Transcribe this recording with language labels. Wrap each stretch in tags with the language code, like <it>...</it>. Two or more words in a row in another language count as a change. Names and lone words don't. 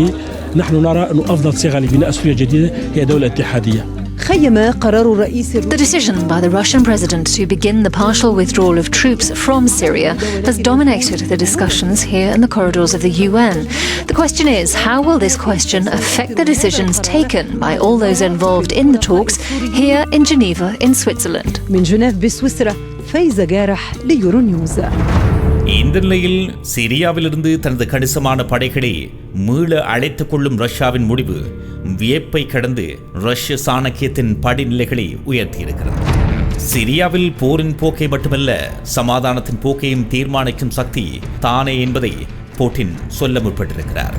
<en>The decision by the Russian president to begin the partial withdrawal of troops from Syria has dominated the discussions here in the corridors of the UN. The question is, how will this question affect the decisions taken by all those involved in the talks here in Geneva in Switzerland?</en> <ar>من جنيف بسويسرا فايزة جارح ليورو نيوز.</ar> <ta>இந்த நிலையில் சிரியாவிலிருந்து தனது கணிசமான படைகளை மீள அழைத்துக் கொள்ளும் ரஷ்யாவின் முடிவு வியப்பை கடந்து ரஷ்ய சாணக்கியத்தின் படிநிலைகளை உயர்த்தியிருக்கிறது. சிரியாவில் போரின் போக்கை மட்டுமல்ல, சமாதானத்தின் போக்கையும் தீர்மானிக்கும் சக்தி தானே என்பதை புட்டின் சொல்ல முற்பட்டிருக்கிறார்.</ta>